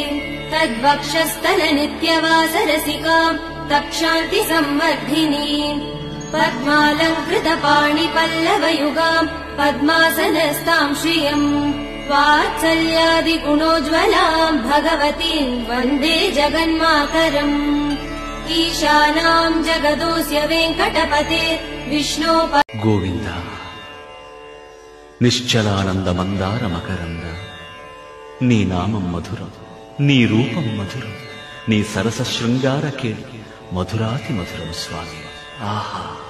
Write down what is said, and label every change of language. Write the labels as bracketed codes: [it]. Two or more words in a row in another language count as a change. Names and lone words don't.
[sa] तद्वक्षस्थलनित्यवासरसिकां तक्षान्ति संवर्धिनीं पद्मालङ्कृतपाणिपल्लवयुगां पद्मासनस्तां श्रियम् वात्सल्यादिगुणोज्ज्वलां भगवतीं वन्दे जगन्मातरम् ईशानां जगदोऽस्य वेङ्कटपते विष्णो [te] గోవింద నిశ్చలానంద మందార మకరంద నీ నామం మధురం నీ రూపం మధురం నీ సరస శృంగార కేళి మధురాతి మధురం స్వామి ఆహా